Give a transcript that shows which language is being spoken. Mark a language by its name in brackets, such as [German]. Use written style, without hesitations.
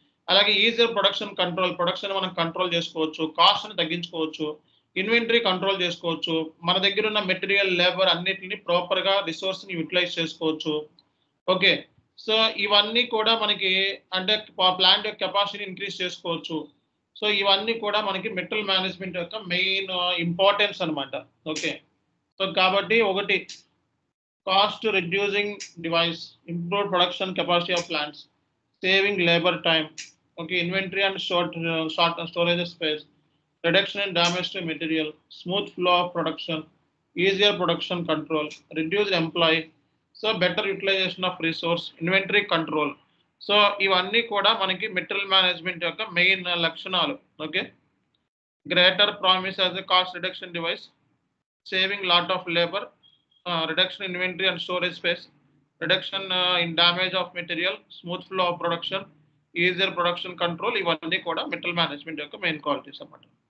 [Telugu] అలాగే easier production control, production మనం control చేసుకోవచ్చు, కాస్ట్ని తగ్గించుకోవచ్చు, ఇన్వెంటరీ కంట్రోల్ చేసుకోవచ్చు, మన దగ్గర ఉన్న మెటీరియల్, లేబర్ అన్నిటిని ప్రాపర్గా రిసోర్స్ని యూటిలైజ్ చేసుకోవచ్చు. ఓకే, సో ఇవన్నీ కూడా మనకి అంటే ప్లాంట్ యొక్క కెపాసిటీ ఇంక్రీజ్ చేసుకోవచ్చు. సో ఇవన్నీ కూడా మనకి మెటల్ మేనేజ్మెంట్ యొక్క మెయిన్ ఇంపార్టెన్స్ అనమాట. ఓకే, సో కాబట్టి ఒకటి [English] Cost reducing device, improve production capacity of plants, saving labour time, okay, inventory and storage space, reduction in damage to material, smooth flow of production, easier production control, reduced employee, so better utilization of resource, inventory control. [Telugu] So ఇవన్నీ కూడా మనకి material management యొక్క main లక్షణాలు. [English] okay, greater promise as a cost reduction device, saving lot of labour, reduction inventory and storage space, reduction in damage of material, smooth flow of production, easier production control, [Telugu] ఇవన్నీ కూడా material management యొక్క main qualities అన్నమాట.